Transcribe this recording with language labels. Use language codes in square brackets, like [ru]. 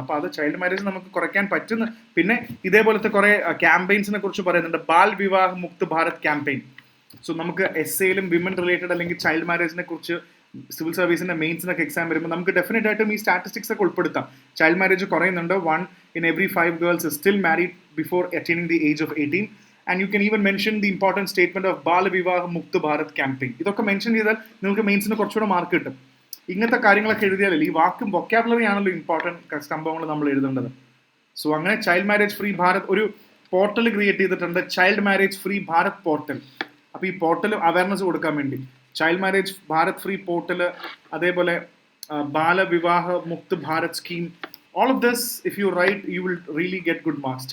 [ml] അപ്പോൾ അത് child marriage നമുക്ക് കുറയ്ക്കാൻ പറ്റുന്ന. പിന്നെ ഇതേപോലത്തെ കുറേ ക്യാമ്പയിൻസിനെ കുറിച്ച് പറയുന്നുണ്ട്. ബാൽ വിവാഹ് മുക്ത് ഭാരത് ക്യാമ്പയിൻ, സോ നമുക്ക് എസ്സേയിലും വിമൻ റിലേറ്റഡ് അല്ലെങ്കിൽ ചൈൽഡ് മാരേജിനെ കുറിച്ച് സിവിൽ സർവീസിന്റെ മെയിൻസിനൊക്കെ എക്സാം വരുമ്പോൾ നമുക്ക് ഡെഫിനറ്റ് ആയിട്ടും ഈ സ്റ്റാറ്റിസ്റ്റിക്സ് ഒക്കെ ഉൾപ്പെടുത്താം. Child marriage കുറയുന്നുണ്ട്. [en] 1 in every 5 girls is still married before attaining the age of 18. And you can even mention the important statement of Balvivah Mukt Bharat campaign. [ml] ഇതൊക്കെ മെൻഷൻ ചെയ്താൽ നിങ്ങൾക്ക് മെയിൻസിന് കുറച്ചുകൂടെ മാർക്ക് കിട്ടും. ഇങ്ങനത്തെ കാര്യങ്ങളൊക്കെ എഴുതിയാലല്ലേ ഈ വാക്കും വൊക്കാബുലറി ആണല്ലോ ഇമ്പോർട്ടൻറ്റ് സംഭവങ്ങൾ നമ്മൾ എഴുതേണ്ടത്. സോ അങ്ങനെ ചൈൽഡ് മാരേജ് ഫ്രീ ഭാരത് ഒരു പോർട്ടൽ ക്രിയേറ്റ് ചെയ്തിട്ടുണ്ട്, child marriage free Bharat portal. അപ്പോൾ ഈ പോർട്ടൽ അവയർനെസ് കൊടുക്കാൻ വേണ്ടി child marriage Bharat free portal, അതേപോലെ ബാലവിവാഹ Mukt Bharat scheme, [en] All of this if you write you will really get good marks.